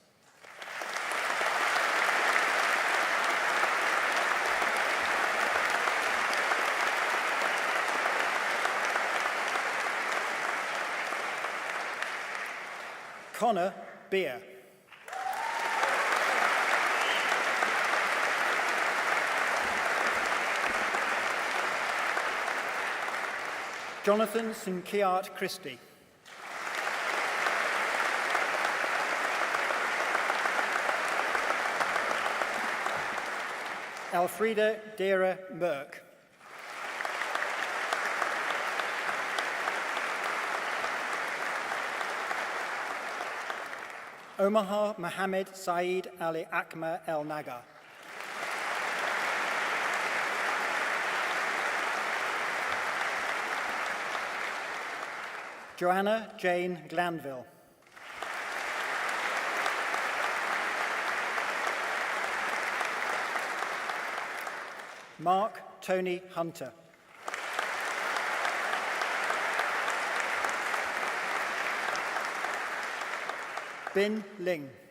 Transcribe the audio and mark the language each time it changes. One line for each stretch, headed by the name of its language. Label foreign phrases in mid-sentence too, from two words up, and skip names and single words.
English: Connor Beer. Jonathan Sinkiart Christie. Elfrida Dera Merck. Omaha Mohammed Saeed Ali Akma El Naga. Joanna Jane Glanville. Mark Tony Hunter. Bin Ling.